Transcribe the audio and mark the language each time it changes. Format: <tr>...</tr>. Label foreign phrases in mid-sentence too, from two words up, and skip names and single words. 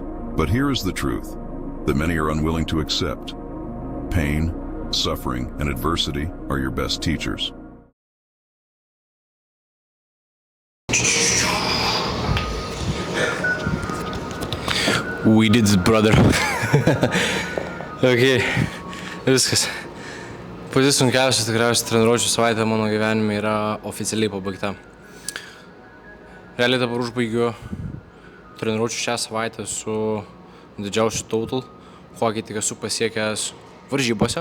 <en>But here is the truth that many are unwilling to accept. Pain, suffering, and adversity are your best teachers. We did it, brother.</en> <lt>Okay, viskas. Pati sunkiausia tikriausiai treniruočių savaitė mano gyvenime yra oficialiai pabaigta. Realiai dabar užbaigiu treniruočių šią savaitę su didžiausių total, kokį tik esu pasiekęs varžybose.</lt>